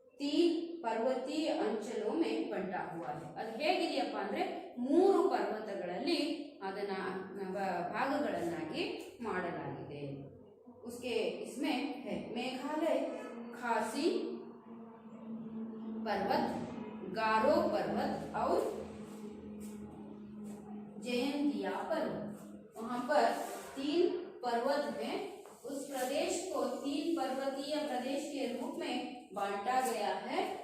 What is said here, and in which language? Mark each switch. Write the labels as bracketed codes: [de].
[hi] 3 पर्वतीय अंचलों में बंटा हुआ है. [kn] ಅದು ಹೇಗಿದೆಯಪ್ಪ ಅಂದ್ರೆ 3 ಪರ್ವತಗಳಲ್ಲಿ ಅದನ್ನ ಭಾಗಗಳನ್ನಾಗಿ ಮಾಡಲಾಗಿದೆ. [hi] उसके इसमें है मेघालय खासी पर्वत, गारो पर्वत और जयंतिया पर्वत. वहाँ पर 3 पर्वत हैं. उस प्रदेश को 3 पर्वतीय प्रदेश के रूप में बांटा गया है.